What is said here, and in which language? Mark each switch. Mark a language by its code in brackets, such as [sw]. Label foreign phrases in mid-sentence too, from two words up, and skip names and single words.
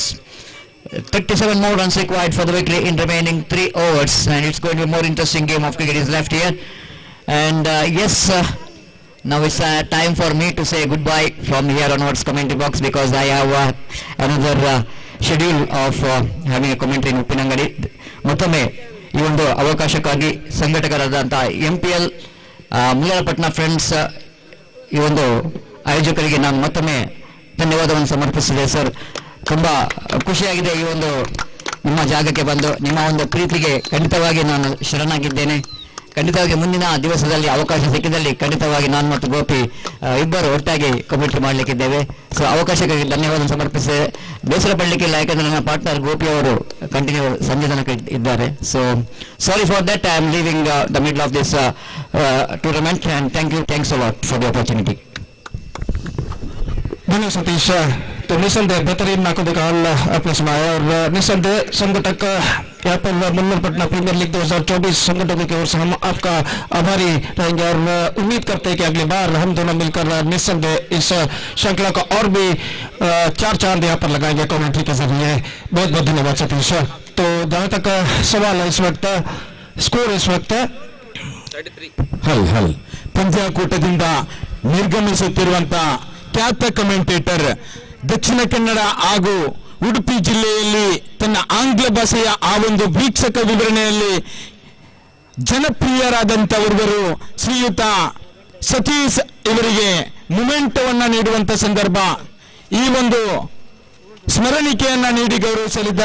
[en] 37 more runs required for the victory in remaining 3 overs, and it's going to be a more interesting game of cricket is left here. And yes, now it's time for me to say goodbye from here onwards commentary box, because I have another schedule of having a commentary in Uppinangadi. [kn] ಮತ್ತೊಮ್ಮೆ ಈ ಒಂದು ಅವಕಾಶಕ್ಕಾಗಿ ಸಂಘಟಕರಾದಂಥ MPL ಮುಲಾರಪಟ್ನ ಫ್ರೆಂಡ್ಸ್ ಈ ಒಂದು ಆಯೋಜಕರಿಗೆ ನಾನು ಮತ್ತೊಮ್ಮೆ ಧನ್ಯವಾದವನ್ನು ಸಮರ್ಪಿಸಿದೆ. ಸರ್, ತುಂಬ ಖುಷಿಯಾಗಿದೆ ಈ ಒಂದು ನಿಮ್ಮ ಜಾಗಕ್ಕೆ ಬಂದು. ನಿಮ್ಮ ಒಂದು ಪ್ರೀತಿಗೆ ಖಂಡಿತವಾಗಿ ನಾನು ಶರಣಾಗಿದ್ದೇನೆ. ಖಂಡಿತವಾಗಿ ಮುಂದಿನ ದಿವಸದಲ್ಲಿ ಅವಕಾಶ ಸಿಕ್ಕಿದಲ್ಲಿ ಖಂಡಿತವಾಗಿ ನಾನು ಮತ್ತು ಗೋಪಿ ಇಬ್ಬರು ಒಟ್ಟಾಗಿ ಕಮೆಂಟ್ರಿ ಮಾಡಲಿಕ್ಕಿದ್ದೇವೆ. ಸೊ ಅವಕಾಶಕ್ಕಾಗಿ ಧನ್ಯವಾದ ಸಮರ್ಪಿಸಿದೆ. ಬೇಸರ ಪಡಲಿಕ್ಕಿಲ್ಲ, ಯಾಕಂದರೆ ನನ್ನ ಪಾರ್ಟ್ನರ್ ಗೋಪಿ ಅವರು ಕಂಟಿನ್ಯೂ ಸಂಜೆ ತನಕ ಇದ್ದಾರೆ. [en] so sorry for that, I am leaving the middle of this tournament, and thanks a lot for the opportunity. [hi] धन्यवाद सतीश. तो निसंदेह बेहतरीन नाको निकाल आपने सुनाया, और निसंदेह संगठक यहाँ पर मुल्लारपटना प्रीमियर लीग 2024 संगठकों की ओर से हम आपका आभारी रहेंगे, और उम्मीद करते हैं कि अगली बार हम दोनों मिलकर निसंदेह इस श्रृंखला का और भी 4 चांद यहाँ पर लगाएंगे कमेंट्री के जरिए. बहुत बहुत धन्यवाद सतीश. तो जहाँ तक सवाल है इस वक्त, स्कोर इस वक्त [kn] ಹಲ್ ಪಂದ್ಯಾಕೂಟದಿಂದ ನಿರ್ಗಮಿಸುತ್ತಿರುವಂತ ಖ್ಯಾತ ಕಮೆಂಟೇಟರ್, ದಕ್ಷಿಣ ಕನ್ನಡ ಹಾಗೂ ಉಡುಪಿ ಜಿಲ್ಲೆಯಲ್ಲಿ ತನ್ನ ಆಂಗ್ಲ ಭಾಷೆಯ ಆ ಒಂದು ವೀಕ್ಷಕ ವಿವರಣೆಯಲ್ಲಿ ಜನಪ್ರಿಯರಾದಂಥವರು ಶ್ರೀಯುತ ಸತೀಶ್ ಇವರಿಗೆ ಮೊಮೆಂಟವನ್ನ ನೀಡುವಂತ ಸಂದರ್ಭ, ಈ ಒಂದು ಸ್ಮರಣಿಕೆಯನ್ನ ನೀಡಿ ಗೌರವಿಸಲಿದ್ದಾರೆ.